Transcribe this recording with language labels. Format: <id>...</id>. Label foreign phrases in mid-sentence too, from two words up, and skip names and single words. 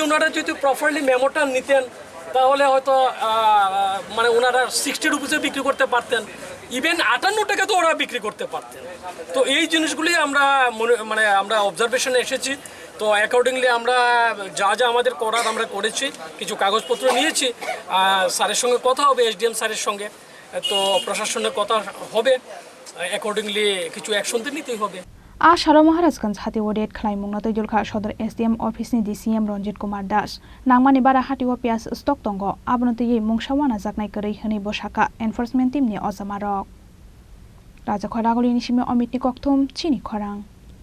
<bn>ওনারা যদি</bn> <en>properly memo</en> <bn>নিতেন তাহলে হয়তো মানে ওনারা 60 রুপিসে বিক্রি করতে পারতেন ইভেন 58 টাকা তো ওরা বিক্রি করতে পারতেন তো এই জিনিসগুলি আমরা মানে আমরা অবজারভেশনে এসেছি তো অ্যাকর্ডিংলি আমরা যা যা আমাদের করার আমরা করেছি কিছু কাগজপত্র নিয়েছি স্যারের সঙ্গে কথা হবে SDM স্যারের সঙ্গে তো প্রশাসনের কথা হবে অ্যাকর্ডিংলি কিছু অ্যাকশন তো নিতেই হবে</bn> <trp>Ashalo Maharajganj Hatio raid khlaimungna toijulkha Sadar</trp> <en>SDM office</en> <trp>ni DCM Ranjit Kumar Das nangmani bara Hatio pias stock tongo abnoti ei mungsawana jaknai korei hini bosaka</trp> <en>enforcement team</en> <trp>ni ozamarok Raja Khorang ni simi Omit ni kokthum Chini Khorang</trp>